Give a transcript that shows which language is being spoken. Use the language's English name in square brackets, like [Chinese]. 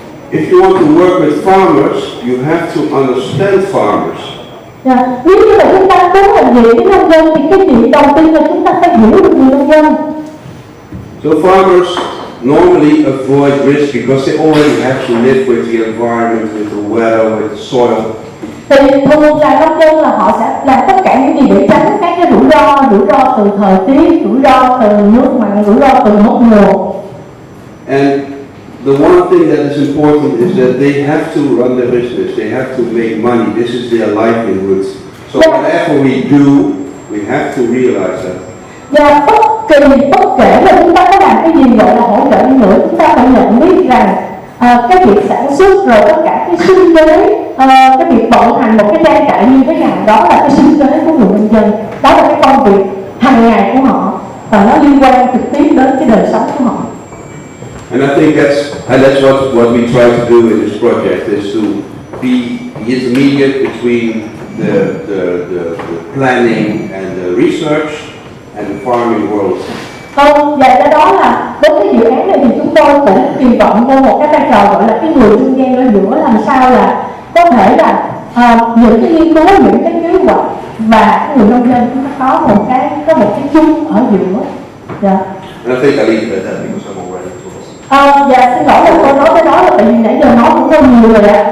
[English] If you want to work with farmers, you have to understand farmers. [Vietnamese] Nếu như mà chúng ta muốn làm việc với nông dân thì cái chuyện đầu tiên là chúng ta phải hiểu được người nông dân. [English] So farmers normally avoid risk because they already have to live with the environment, with the weather, with the soil. [Vietnamese] Thì thường là nông dân là họ sẽ làm tất cả những gì để tránh các cái rủi ro từ thời tiết, rủi ro từ nước mặn, rủi ro từ mất mùa. [English] And the one thing that is important is that they have to run their business. They have to make money. This is their livelihood. So whatever we do, we have to realize that. [Vietnamese] Và bất kể là chúng ta có làm cái gì gọi là hỗ trợ đi nữa, chúng ta phải nhận biết rằng cái việc sản xuất rồi tất cả cái sinh kế, cái việc vận hành một cái trang trại như thế nào, đó là cái sinh kế của người nông dân, đó là cái công việc hàng ngày của họ và nó liên quan trực tiếp đến cái đời sống của họ. [English] And I think that's what we try to do in this project, is to be the intermediate between the planning and the research and the farming world. [Vietnamese] Và do đó là với cái dự án này thì chúng tôi cũng kỳ vọng vô một cái vai trò gọi là cái người trung gian ở giữa, làm sao là có thể là những cái nghiên cứu, những cái kế hoạch và người nông dân chúng ta có một cái chung ở giữa. [English] And I think I leave it at that because I'm already [Vietnamese] Dạ xin lỗi là tôi nói tới đó là tại vì nãy giờ nói cũng hơi nhiều rồi ạ.